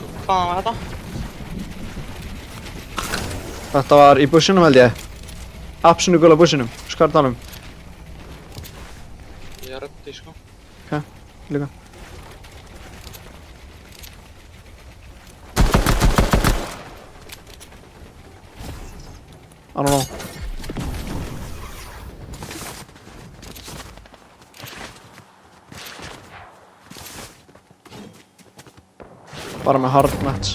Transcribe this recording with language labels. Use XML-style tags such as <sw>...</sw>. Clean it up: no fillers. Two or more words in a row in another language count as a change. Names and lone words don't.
<is>hvaðan var þetta? Þetta var í bussinum held ég. Absolutt gula bussinum, skartanum. Ég er reddi, sko. Líka.</is> <en>I don't know.</en> <is>Bara með</is> <en>hard mats.</en>